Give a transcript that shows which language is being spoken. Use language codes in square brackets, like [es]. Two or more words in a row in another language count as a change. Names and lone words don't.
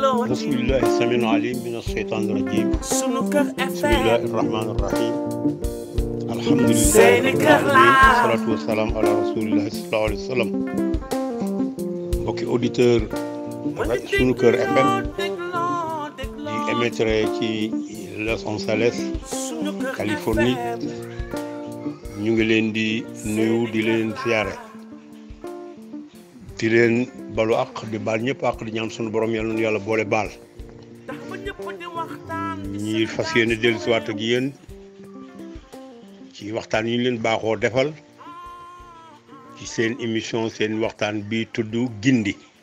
[ar] أعوذ بالله السميع العليم من الشيطان الرجيم بسم الله الرحمن الرحيم الحمد لله رب العالمين والصلاة والسلام على رسول الله صلى الله عليه وسلم [wo] mbokki auditeur sunu kër FM di émettre ci Los Angeles Californie ñu ngi leen di nuyu di leen siyaare di leen balu ak di baal ñëpp ak di ñaan sunu borom yàlla na yàlla boole baal ñi fas yéene dellusiwaat ak yéen ci waxtaan yi ñu leen baaxoo defal ci seen émission seen waxtaan bi tudd gindi